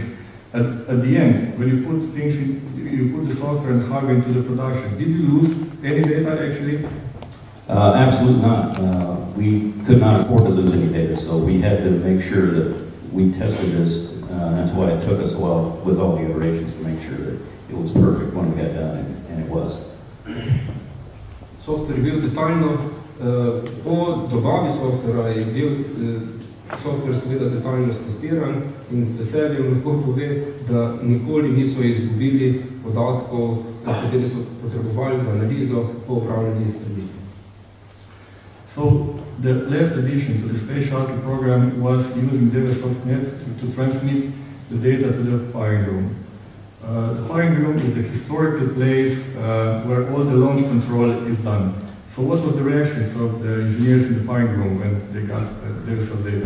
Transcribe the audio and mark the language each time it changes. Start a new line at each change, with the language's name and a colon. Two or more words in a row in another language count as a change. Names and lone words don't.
English: At the end, when you put things in, you put the software and hardware into the production, did you lose any data actually? Absolutely not. We could not afford to lose any data, so we had to make sure that we tested this. That's why it took us a while with all the iterations to make sure that it was perfect when we got done, and it was.
Slovenian: Software je bil detaljno, po dobavi softvera je bil softver seveda detaljno testiran in z veseljem lahko pove, da nikoli niso izgubili podatkov, kateri so potrebovali za analizo po upravljanju izstrelitve.
English: So the last addition to the Space Shuttle program was using DuoSoftNet to transmit the data to the firing room. The firing room is the historical place where all the launch control is done. So what was the reactions of the engineers in the firing room when they got DuoSoft data?